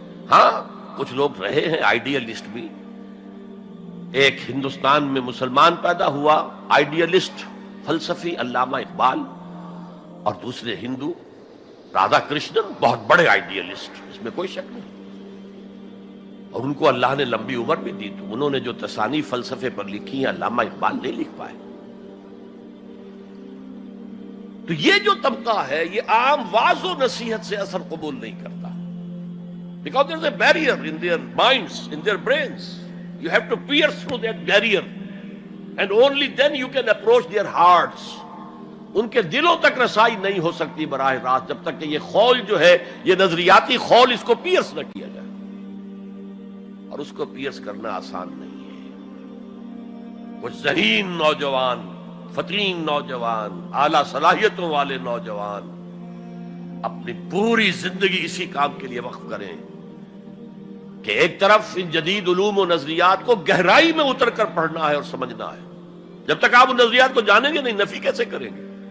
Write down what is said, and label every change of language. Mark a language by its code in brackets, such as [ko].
[ur] ہاں، کچھ لوگ رہے ہیں آئیڈیالسٹ بھی. ایک ہندوستان میں مسلمان پیدا ہوا آئیڈیالسٹ فلسفی علامہ اقبال، اور دوسرے ہندو رادھا کرشنن، بہت بڑے آئیڈیالسٹ، اس میں کوئی شک نہیں. اور ان کو اللہ نے لمبی عمر بھی دی، تو انہوں نے جو تصانیف فلسفے پر لکھی ہیں علامہ اقبال نہیں لکھ پائے. تو یہ جو طبقہ ہے یہ عام واعظ و نصیحت سے اثر قبول نہیں کرتا. [en] Because there is a barrier in their minds, in their brains. You have to pierce through that barrier, and only then you can approach their hearts. [ur] ان کے دلوں تک رسائی نہیں ہو سکتی براہ راست جب تک کہ یہ خول جو ہے، یہ نظریاتی خول، اس کو پیئرس نہ کیا جائے. اور اس کو پیئرس کرنا آسان نہیں ہے. کچھ ذہین نوجوان، فتین نوجوان، اعلیٰ صلاحیتوں والے نوجوان اپنی پوری زندگی اسی کام کے لیے وقف کریں کہ ایک طرف ان جدید علوم و نظریات کو گہرائی میں اتر کر پڑھنا ہے اور سمجھنا ہے. جب تک آپ ان نظریات کو جانیں گے نہیں، نفی کیسے کریں گے؟